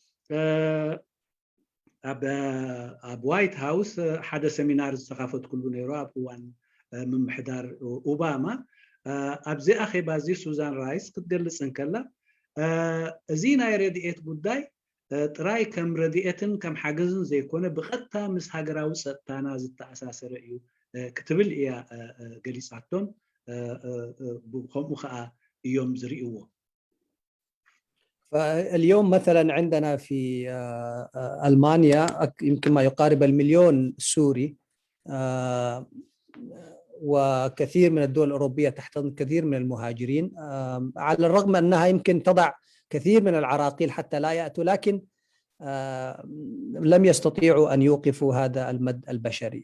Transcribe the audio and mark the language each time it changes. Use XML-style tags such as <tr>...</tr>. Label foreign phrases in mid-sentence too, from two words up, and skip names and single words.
<ti>ኣብ ዋይት ሃውስ ሓደ ሰሚናር ዝተኻፈትኩሉ ነይሩ ኣብ እዋን ምምሕዳር ኦባማ። ኣብዚ ኣኼባ እዚ ሱዛን ራይስ ክትገልፅ እንከላ እዚ ናይ ረድኤት ጉዳይ ጥራይ ከም ረድኤትን ከም ሓገዝን ዘይኮነ ብቐጥታ ምስ ሃገራዊ ፀጥታና ዝተኣሳሰረ እዩ ክትብል እያ ገሊፃቶም። ከምኡ ከዓ እዮም ዝርእይዎ።</ti> <ar>فاليوم مثلا عندنا في ألمانيا يمكن ما يقارب 1,000,000 سوري، وكثير من الدول الأوروبية تحتضن كثير من المهاجرين، على الرغم أنها يمكن تضع كثير من العراقيل حتى لا يأتوا، لكن لم يستطيعوا أن يوقفوا هذا المد البشري.</ar>